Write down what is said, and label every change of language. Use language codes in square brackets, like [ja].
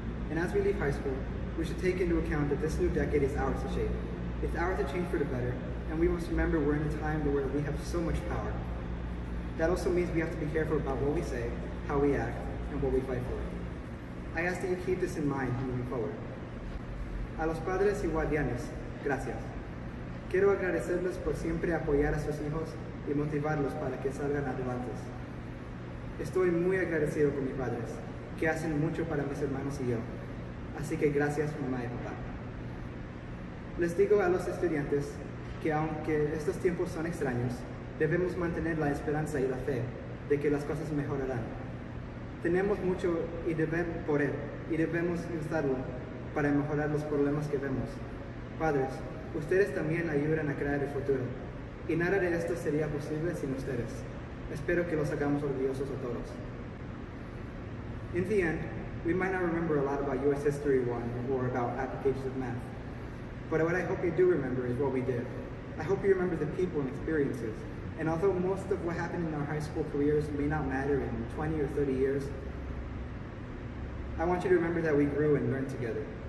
[en] And as we leave high school, we should take into account that this new decade is ours to shape. It's ours to change for the better, and we must remember we're in a time where we have so much power. That also means we have to be careful about what we say, how we act, and what we fight for. I ask that you keep this in mind moving forward. [es] A los padres y guardianes, gracias. Quiero agradecerles por siempre apoyar a sus hijos y motivarlos para que salgan adelante. Estoy muy agradecido con mis padres, que hacen mucho para mis hermanos y yo. Así que gracias, mamá y papá. Les digo a los estudiantes que aunque estos tiempos son extraños, debemos mantener la esperanza y la fe de que las cosas mejorarán. Tenemos mucho y debemos usarlo para mejorar los problemas que vemos. Padres, ustedes también ayudan a crear el futuro, y nada de esto sería posible sin ustedes. Espero que los hagamos orgullosos a todos. [en] In the end, we might not remember a lot about US History 1 or about applications of math, but what I hope you do remember is what we did. I hope you remember the people and experiences, and although most of what happened in our high school careers may not matter in 20 or 30 years, I want you to remember that we grew and learned together.